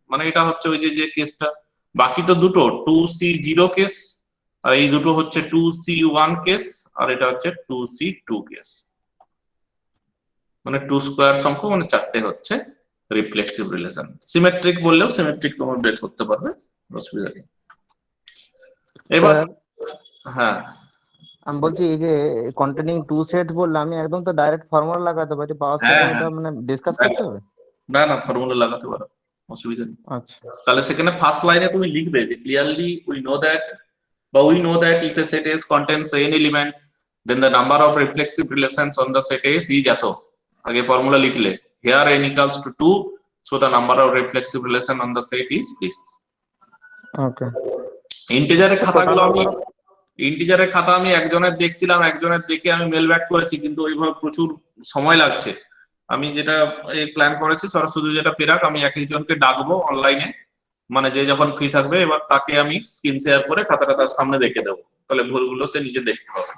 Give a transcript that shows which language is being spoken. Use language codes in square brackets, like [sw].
[bn] মানে এটা হচ্ছে ওই যে কেসটা, বাকি তো দুটো 2C0 কেস, আর এই দুটো হচ্ছে 2C1 কেস, আর এটা হচ্ছে 2C2 কেস, মানে 2 স্কয়ার সংখ্যক, মানে চারটে হচ্ছে রিফ্লেক্সিভ রিলেশন। সিমেট্রিক বললেও সিমেট্রিক তোমরা বের করতে পারবে, অসুবিধা নেই। এবার হ্যাঁ আমি বলছি এই যে কন্টেনিং 2 সেট বললাম, আমি একদম তো ডাইরেক্ট ফর্মুলা লাগাতে পারি পাওয়ার সেট, এটা মানে ডিসকাস করতে হবে না না ফর্মুলা লাগাতে পারো, অসুবিধা নেই। আচ্ছা, তাহলে সেখানে ফার্স্ট লাইনে তুমি লিখবে যে [en] clearly we know that, বা we know that if a set S contains n elements, then the number of reflexive relations on the set S is [bn] এত, আগে ফর্মুলা লিখলে [en] here n equals to 2, so the number of reflexive relation on the set is this. [bn] ওকে, ইন্টিজারের খাতাগুলো আমি ইন্টিজারের খাতা আমি একজনের দেখছিলাম, একজনের দেখে আমি মেল ব্যাক করেছি, কিন্তু ওইভাবে প্রচুর সময় লাগছে। আমি যেটা প্ল্যান করেছি, সরস্বতী যেটা পেরাক, আমি এক একজনকে ডাকবো অনলাইনে, মানে যে যখন ফ্রি থাকবে, এবার তাকে আমি স্ক্রিন শেয়ার করে খাতাটা তার সামনে রেখে দেবো, তাহলে ভুলগুলো সে নিজে দেখতে হবে।